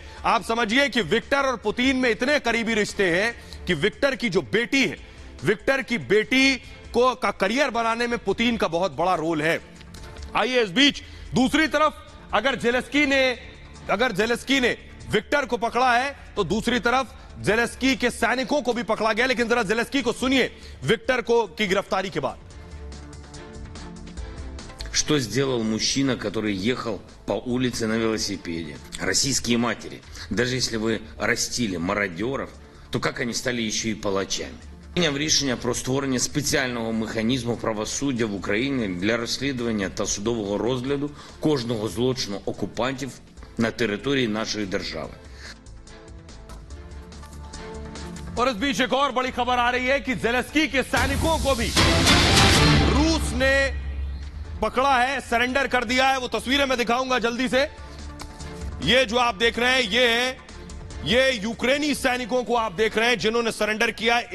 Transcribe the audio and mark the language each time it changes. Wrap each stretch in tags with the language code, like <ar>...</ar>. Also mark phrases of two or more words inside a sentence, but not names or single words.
<hi>आप समझिए कि विक्टर और पुतिन में इतने करीबी रिश्ते हैं कि विक्टर की जो बेटी है, विक्टर की बेटी को का करियर बनाने में पुतिन का बहुत बड़ा रोल है। आइए इस बीच दूसरी तरफ अगर जेलेंस्की ने विक्टर को पकड़ा है तो दूसरी तरफ जेलेंस्की के सैनिकों को भी पकड़ा गया। लेकिन जरा जेलेंस्की को सुनिए विक्टर को की गिरफ्तारी के बाद।</hi> <ru>Что сделал мужчина, который ехал по улице на велосипеде? Российские матери, даже если вы растили мародеров, то как они стали</ru> <uk>ще й</uk> <ru>палачами?</ru> <uk>Прийняв рішення про створення спеціального механізму правосуддя в Україні для розслідування та судового розгляду кожного злочину окупантів на території нашої держави.</uk> <hi>और इस बीच एक और बड़ी खबर आ रही है कि जेलेंस्की के सैनिकों को भी रूस ने पकड़ा है, सरेंडर कर दिया है। वो तस्वीरें मैं दिखाऊंगा जल्दी से। ये जो आप देख रहे हैं, ये यूक्रेनी सैनिकों को आप देख रहे हैं जिन्होंने सरेंडर किया है।</hi>